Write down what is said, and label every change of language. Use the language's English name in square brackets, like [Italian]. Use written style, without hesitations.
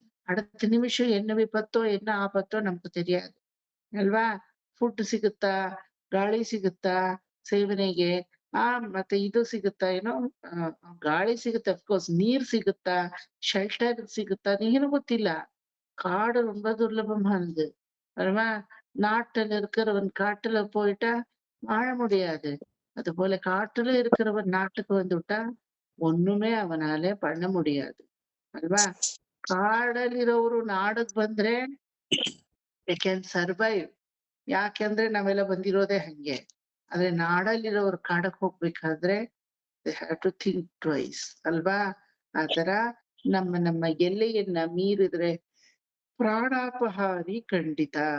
[Tamil] அடுத்த நிமிஷம் என்ன விபத்தோ என்ன ஆபத்தோ நமக்கு தெரியாது [Kannada] ಅಲ್ವಾ? ಫುಡ್ ಸಿಗುತ್ತಾ, ಗಾಳಿ ಸಿಗುತ್ತಾ ಸೇವನೆಗೆ, ಮತ್ತೆ ಇದು ಸಿಗುತ್ತಾ ಏನೋ, ಗಾಳಿ ಸಿಗುತ್ತೆ ಅಫ್ಕೋರ್ಸ್, ನೀರ್ ಸಿಗುತ್ತಾ, ಶೆಲ್ಟರ್ ಸಿಗುತ್ತಾ, ಏನು ಗೊತ್ತಿಲ್ಲ. [Tamil] காடு ரொம்ப துர்லபமானது [Kannada] அல்வா? [Tamil] நாட்டுல இருக்கிறவன் காட்டுல போயிட்டா வாழ முடியாது. அது போல காட்டுல இருக்கிறவன் நாட்டுக்கு வந்துட்டா ஒண்ணுமே அவனால பண்ண முடியாது [Kannada] ಅಲ್ವಾ? ಕಾಡಲ್ಲಿರೋರು ನಾಡಕ್ ಬಂದ್ರೆ [English] they can survive. [Kannada] ಯಾಕೆಂದ್ರೆ ನಾವೆಲ್ಲ ಬಂದಿರೋದೇ ಹಂಗೆ. ಆದ್ರೆ ನಾಡಲ್ಲಿರೋರು ಕಾಡಕ್ ಹೋಗ್ಬೇಕಾದ್ರೆ [English] they have to think twice [Kannada] ಅಲ್ವಾ? ಆತರ ನಮ್ಮ ಎಲ್ಲೆಯನ್ನ ಮೀರಿದ್ರೆ ಪ್ರಾಣಾಪಹಾರಿ ಖಂಡಿತ.